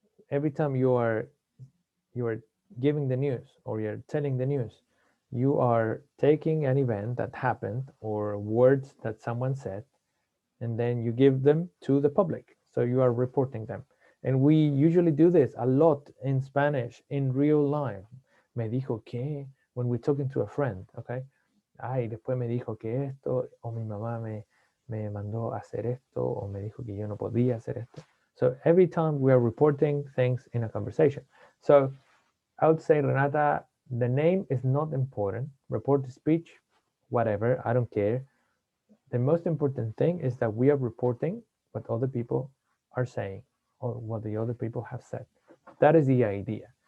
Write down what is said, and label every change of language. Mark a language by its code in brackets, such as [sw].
[en] Every time you are giving the news or you're telling the news, you are taking an event that happened or words that someone said, and then you give them to the public. So you are reporting them. And we usually do this a lot in Spanish in real life. [es] Me dijo que, [en] when we're talking to a friend, okay? [es] Ay, después me dijo que esto, o mi mamá me mandó a hacer esto, o me dijo que yo no podía hacer esto. [en] So every time we are reporting things in a conversation. So I would say, Renata, the name is not important. Report the speech, whatever, I don't care. The most important thing is that we are reporting what other people are saying or what the other people have said. That is the idea.